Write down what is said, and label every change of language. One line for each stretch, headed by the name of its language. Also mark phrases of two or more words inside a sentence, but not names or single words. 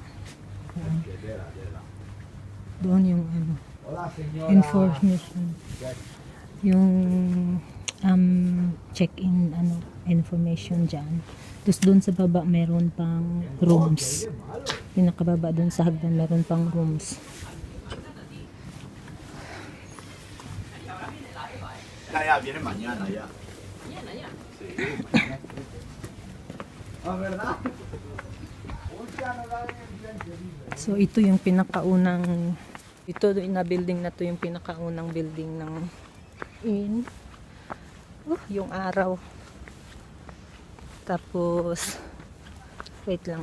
Filipino: Doon yung information, yung
English: check-in information
Filipino: dyan. Tapos doon sa baba meron pang rooms, pinakababa doon sa hagdan meron pang rooms.
Spanish: Viene mañana ya. Sí, mañana. Ah, ¿verdad?
Filipino: So ito yung pinakaunang, ito na building na to yung pinakaunang building ng inn. Yung araw. Tapos wait lang.